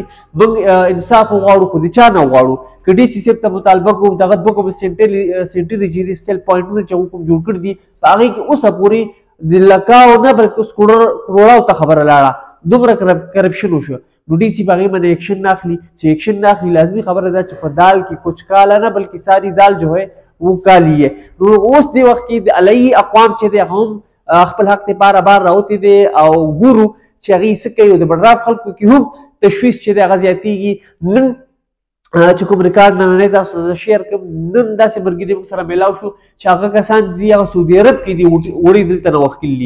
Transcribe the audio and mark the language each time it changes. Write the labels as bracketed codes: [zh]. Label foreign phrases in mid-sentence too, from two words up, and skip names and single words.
[ps] موږ انصاف وغواړو خو د چا نه وغواړو. که ډي سي صاحب ته مطالبه کوو دغه دوه کومې سینټې دي چې دي سیل پوینټونه چې هغوی کوم جوړ کړي دي په هغې کې اوسه پورې د لکاو نه بلکې اوس کروړاو ته خبره لاړه، دومره کرپشن وشو. نو ډي سي په هغې باندې ایکشن نه اخلي. چې ایکشن نه اخلي لازمي خبره ده چې په دال کې [ur] کچھ کالا [ps] نه بلکې [ur] ساری دال جو ہے وہ کالی ہے. [ps] نو اوس دې وخت کې د الۍ اقوام چې دی هغه هم خپل حق دپاره بار راوتي دی او ګورو چې هغې څه کوي. د بډرام خلکو کې هم تشویش چې دی هغه زیاتېږي. نن چې کوم ریکارډ نننی تاسو زه شیر کوم نن داسې ملګري موږ سره میلاو شو چې هغه کسان دي هغه سعودي عرب کې دي وړي دلته نه وښکلي دي.